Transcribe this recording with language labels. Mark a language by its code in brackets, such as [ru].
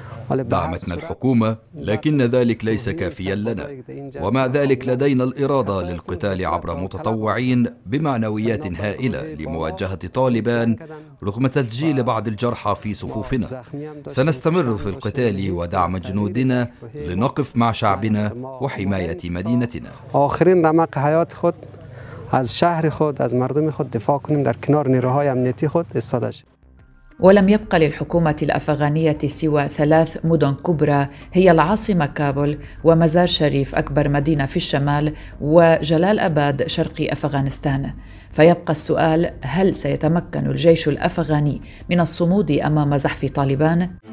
[ar] دعمتنا الحكومة، لكن ذلك ليس كافيا لنا، ومع ذلك لدينا الإرادة للقتال عبر متطوعين بمعنويات هائلة لمواجهة طالبان رغم تسجيل بعض الجرحى في صفوفنا. سنستمر في القتال ودعم جنودنا لنقف مع شعبنا وحماية مدينتنا. [fa] آخرين رمق حيات خود از شهر خود از مردم خود دفاع کنیم در کنار نیروهای امنیتی خود استادش. [ar] ولم يبق للحكومة الأفغانية سوى 3 مدن كبرى، هي العاصمة كابول ومزار شريف أكبر مدينة في الشمال وجلال أباد شرق أفغانستان. فيبقى السؤال، هل سيتمكن الجيش الأفغاني من الصمود أمام زحف طالبان؟